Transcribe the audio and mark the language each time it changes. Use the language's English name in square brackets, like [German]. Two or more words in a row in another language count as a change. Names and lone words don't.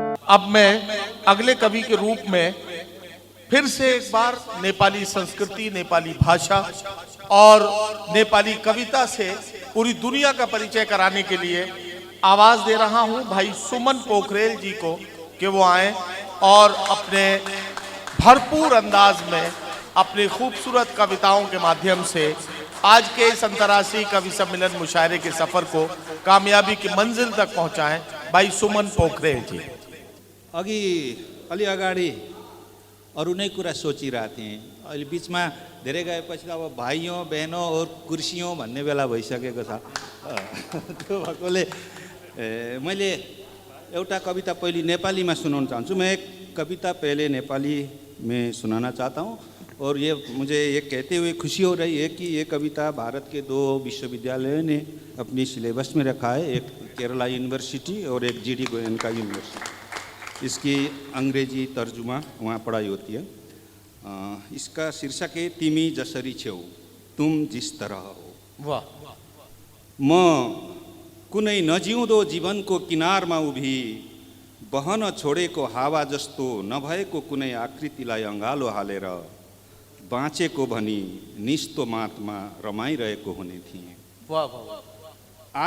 [Hindi] अब मैं अगले कवि के रूप में फिर से एक बार नेपाली संस्कृति, नेपाली भाषा और नेपाली कविता से पूरी दुनिया का परिचय कराने के लिए आवाज दे रहा हूं भाई सुमन पोखरेल जी को कि वो आए और अपने भरपूर अंदाज में अपनी खूबसूरत कविताओं के माध्यम से आज के इस अंतर्राष्ट्रीय कवि सम्मेलन मुशायरे के सफर को कामयाबी की मंजिल तक पहुंचाएं। भाई सुमन पोखरेल जी। [Nepali] अघि अलि अगाडि अरू नै कुरा सोचिरहेको थिएँ। अहिले बिचमा धेरै गएपछि अब [Hindi] भाइयों बहनों और कुर्सियों [Nepali] भन्ने बेला भइसकेको छ। त्यो भएकोले मैले एउटा कविता [Hindi] पहले नेपाली में सुनाना चाहूँ। मैं एक कविता पहले नेपाली में सुनाना चाहता हूँ और ये मुझे ये कहते हुए खुशी हो रही है कि ये कविता भारत के 2 विश्वविद्यालयों ने अपनी सिलेबस में रखा है, एक केरला यूनिवर्सिटी और एक जीडी गोयनका यूनिवर्सिटी। इसकी अंग्रेजी तर्जुमा वहाँ पढ़ाई होती है। इसका शीर्षक है [Nepali] तिमी जसरी छेउ, [Hindi] तुम जिस तरह हो। वाह। [Nepali] म कुनै नजिउँदो जीवनको किनारमा उभी, बहन छोडेको हावा जस्तो नभएको कुनै आकृतिलाई अँगालो हालेर बाँचेको भनी निस्तो मातमा रमाइरहेको हुने थिएँ। [Hindi] वाह वाह।